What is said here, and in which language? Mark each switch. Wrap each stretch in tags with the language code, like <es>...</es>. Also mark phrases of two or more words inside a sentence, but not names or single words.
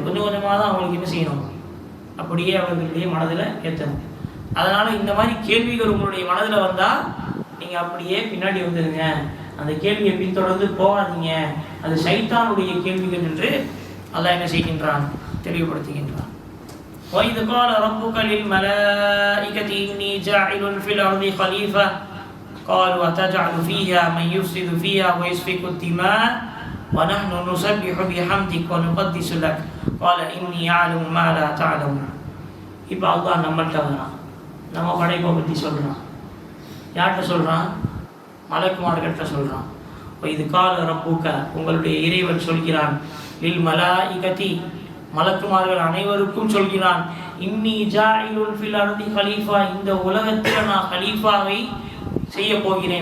<ta>கொஞ்சம் கொஞ்சமாக தான் அவங்களுக்கு என்ன செய்யணும், அப்படியே அவர்களுடைய மனதில் ஏற்றணும். அதனால் இந்த மாதிரி கேள்விகள் உங்களுடைய மனதில் வந்தால் நீங்கள் அப்படியே பின்னாடி வந்துடுங்க. அந்த கேள்வியை பின்தொடர்ந்து போகாதீங்க. அது சைத்தானுடைய கேள்விகள் என்று அல்லாஹ் என்ன செய்கின்றான், தெளிவுபடுத்துகின்றான்.</ta> <ar>وَإِذْ قَالَ رَبُّكَ لِلْمَلَائِكَةِ إِنِّي جَاعِلٌ فِي الْأَرْضِ خَلِيفَةً قَالُوا أَتَجْعَلُ فِيهَا مَن يُفْسِدُ فِيهَا وَيَسْفِكُ الدِّمَاءَ وَنَحْنُ نُسَبِّحُ بِحَمْدِكَ وَنُقَدِّسُ لَكَ قَالَ إِنِّي أَعْلَمُ مَا لَا تَعْلَمُونَ.</ar> <ta>இப்போ அல்லாஹ் நம்மள்கிட்ட வரான், நம்ம படைப்பை பற்றி சொல்கிறான். யார்கிட்ட சொல்கிறான், மலக்குமார்கிட்ட சொல்கிறான். இது</ta> <ar>قال ربك,</ar> <ta>உங்களுடைய இறைவன் சொல்கிறான்,</ta> <ar>للملائكة,</ar> <ta>மலக்குமார்கள் அனைவருக்கும் சொல்கிறான்,</ta> <ar>إني جاعل في الأرض خليفة,</ar> <ta>இந்த உலகத்தில் நான் கலீஃபாவை செய்ய போகிறேன்.</ta>